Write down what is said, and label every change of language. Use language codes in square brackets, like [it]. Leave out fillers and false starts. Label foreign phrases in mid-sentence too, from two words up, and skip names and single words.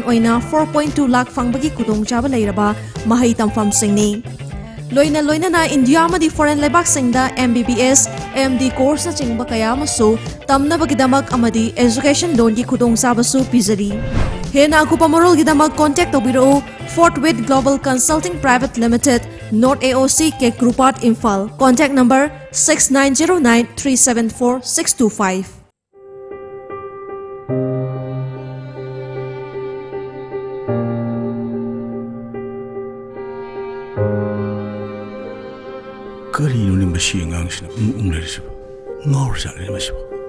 [mni] ꯑꯣꯏꯅ 4.2 ꯂꯥꯈ ꯐꯪꯕꯒꯤ ꯈꯨꯗꯣꯡꯆꯥꯕ ꯂꯩꯔꯕ ꯃꯍꯩ ꯇꯝꯐꯝꯁꯤꯡꯅꯤ ꯂꯣꯏꯅꯅ ꯏꯟꯗꯤꯌꯥ ꯑꯃꯗꯤ ꯐꯣꯔꯦꯟ ꯂꯩꯕꯥꯛꯁꯤꯡꯗ MBBS MD ꯀꯣꯔꯁꯅꯆꯤꯡꯕ ꯀꯌꯥ ꯑꯃꯁꯨ ꯇꯝꯅꯕꯒꯤꯗꯃꯛ ꯑꯃꯗꯤ ꯑꯦꯖꯨꯀꯦꯁꯟ ꯂꯣꯟꯒꯤ ꯈꯨꯗꯣꯡꯆꯥꯕꯁꯨ ꯄꯤꯖꯔꯤ ꯍꯦꯟꯅ ꯑꯀꯨꯞꯄ ꯃꯔꯣꯜꯒꯤꯗꯃꯛ ꯀꯣꯟꯇꯦꯛ ꯇꯧꯕꯤꯔꯛꯎ Fortwith Global Consulting Private Limited North AOC Cake Group Art Imphal [en] Contact number [mni] 6909374625 ꯀꯔꯤꯅꯣꯅꯦ ꯃꯁꯤ ꯑꯉꯥꯡꯁꯤꯅ ꯂꯩꯔꯤꯁꯤꯕꯣ ꯉꯥꯎꯔꯖꯥꯠꯂꯦ ꯃꯁꯤꯕꯣ